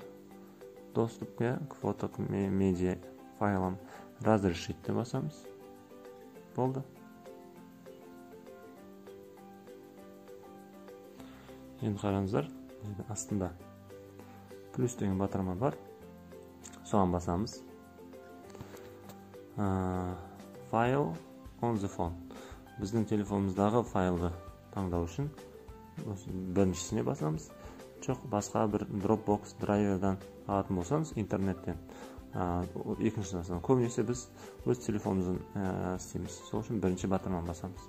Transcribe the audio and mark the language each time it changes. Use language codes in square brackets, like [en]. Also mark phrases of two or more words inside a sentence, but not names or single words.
[kk] Доступқа [ru] к фото медиа файлам [kk] разрешитті басамыз. Болды. Енді қараңыздар, астында плюс деген батырма бар. Соған басамыз. [en] File on the phone. [kk] Біздің телефонымыздағы файлды таңдау үшін біріншісіне басамыз. Жоқ, басқа бір Dropbox драйвердан алатын болсаңыз, интернеттен екіншісіне басамыз. Көбінесе біз өз телефонымыздан істейміз. Сол үшін бірінші батырманы басамыз.